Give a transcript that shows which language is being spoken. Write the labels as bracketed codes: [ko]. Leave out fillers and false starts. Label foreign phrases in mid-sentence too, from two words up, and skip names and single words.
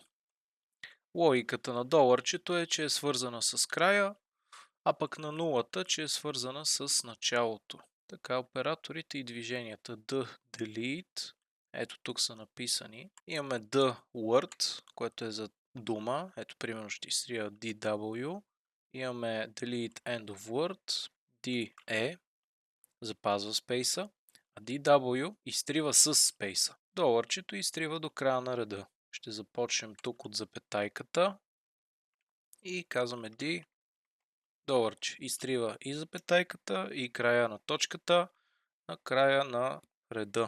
[bg] Логиката на $чето е, че е свързана с края, а пък на нулата, че е свързана с началото. Така, операторите и движенията D, delete, ето тук са написани. Имаме D, word, което е за дума, ето примерно ще изтрия DW. [en] Имаме delete end of word, DE, [bg] запазва спейса, а DW изтрива с спейса. $чето изтрива до края на реда. Ще започнем тук от запетайката и казваме D, $, изтрива и запетайката и края на точката на края на реда.